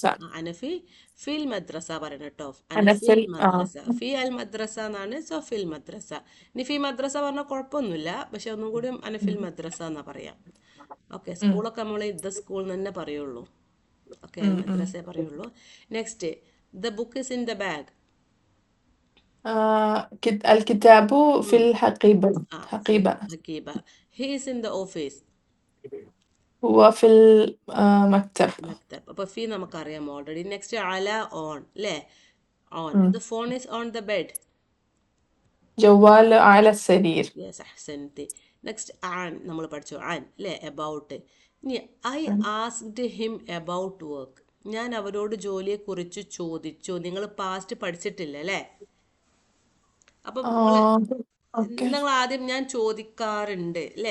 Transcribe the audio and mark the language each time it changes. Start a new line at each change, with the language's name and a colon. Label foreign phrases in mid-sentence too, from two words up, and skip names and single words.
Arabic: أنافي في المدرسة
Malayalam: പറയണം കേട്ടോ.
Arabic: أنا في المدرسة. في ال مدرسة എന്നാണ്. സോ في المدرسة.
Malayalam: ഇനി
Arabic: في مدرسة
Malayalam: പറഞ്ഞാൽ കുഴപ്പമൊന്നുമില്ല, പക്ഷെ ഒന്നും കൂടി
Arabic: أنا في المدرسة
Malayalam: എന്നാ പറയാം. ഓക്കെ. സ്കൂളൊക്കെ നമ്മൾ
English: the school
Malayalam: തന്നെ പറയുള്ളൂ.
English: ഓക്കെ,
Malayalam: മദ്രസയെ പറയുള്ളൂ.
English: next, the book is in the bag.
Arabic: الكتاب في الحقيبة. حقيبة.
English: he is in the office.
Arabic: هو في المكتب.
Malayalam: അപ്പൊ ഫി നമുക്കറിയാം ഓൾറെഡി. നെക്സ്റ്റ് അല, ഓൺ അല്ലേ?
English: ഓൺ. the phone is on the bed.
Arabic: جوال على السرير. യെസ്, അഹ്സൻതി.
Malayalam: നെക്സ്റ്റ് ആൻ നമ്മൾ പഠിച്ചു, ആൻ അല്ലേ?
English: എബൌട്ട്. ഇനി I asked him about work.
Malayalam: ഞാൻ അവരോട് ജോലിയെ കുറിച്ച് ചോദിച്ചു. നിങ്ങൾ പാസ്റ്റ് പഠിച്ചിട്ടില്ല അല്ലേ? അപ്പം നിങ്ങൾ ആദ്യം ഞാൻ ചോദിക്കാറുണ്ട് അല്ലേ?